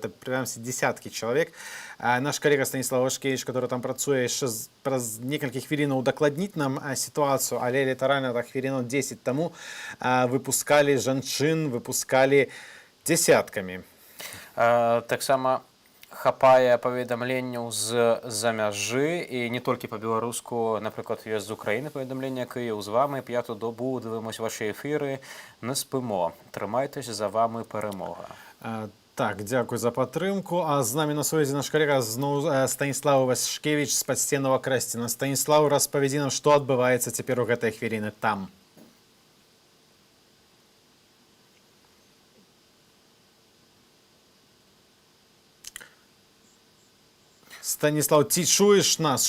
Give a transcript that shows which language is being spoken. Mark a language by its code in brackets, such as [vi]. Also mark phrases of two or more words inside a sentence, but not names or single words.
[be] Это прынамсі десяткі чалавек. Наш калега Станіслав Вашкевіч, который там працуе, яшчэ праз некалькі хвілінаў удакладніць нам сітуацыю, але літаральна так хвілінаў 10 таму выпускалі жанчын, выпускалі дзесяткамі. Таксама хапае паведамленняў з-за мяжы, і не толькі па-беларуску, напрыклад, ёсць з Украіны паведамленне, [uk] Київ з вами, 5-ту добу дивимось ваші ефіри, не спимо. Тримайтесь, за вами перемога. [be] Так, дзякуй за падтрымку. А з намі на сувязі наш калега зноў Станіслав Вашкевіч з падсценнага Крэсціна. Станіслав, распавядзі нам, што адбываецца цяпер у гэтай хвіліны там. Станіслав, ці чуеш нас?